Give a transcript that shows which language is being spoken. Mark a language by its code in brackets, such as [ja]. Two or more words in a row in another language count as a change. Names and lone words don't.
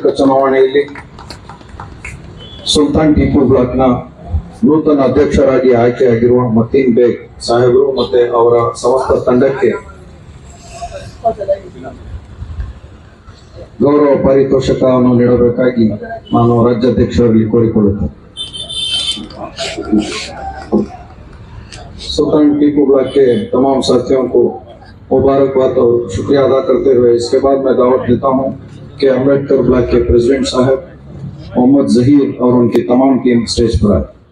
[kn] ಚುನಾವಣೆಯಲ್ಲಿ ಸುಲ್ತಾನ್ ಟಿಪ್ಪು ಬ್ಲಾಕ್ನ ನೂತನ ಅಧ್ಯಕ್ಷರಾಗಿ ಆಯ್ಕೆಯಾಗಿರುವ ಮತೀನ್ ಬೇಗ್ ಸಾಹೇಬರು ಮತ್ತೆ ಅವರ ಸಮಸ್ತ ತಂಡಕ್ಕೆ ಗೌರವ ಪಾರಿತೋಷಕವನ್ನು ನೀಡಬೇಕಾಗಿ ನಾನು ರಾಜ್ಯಾಧ್ಯಕ್ಷರಲ್ಲಿ ಕೋರಿಕೊಳ್ಳುತ್ತೇನೆ। [hi] सुल्तान टीपू ब्लॉक के तमाम साथियों को मुबारकबाद और शुक्रिया अदा करते हुए इसके बाद मैं दावत देता हूं कि अम्बेडकर ब्लॉक के प्रेसिडेंट साहब मोहम्मद जहीर और उनकी तमाम टीम स्टेज पर आए।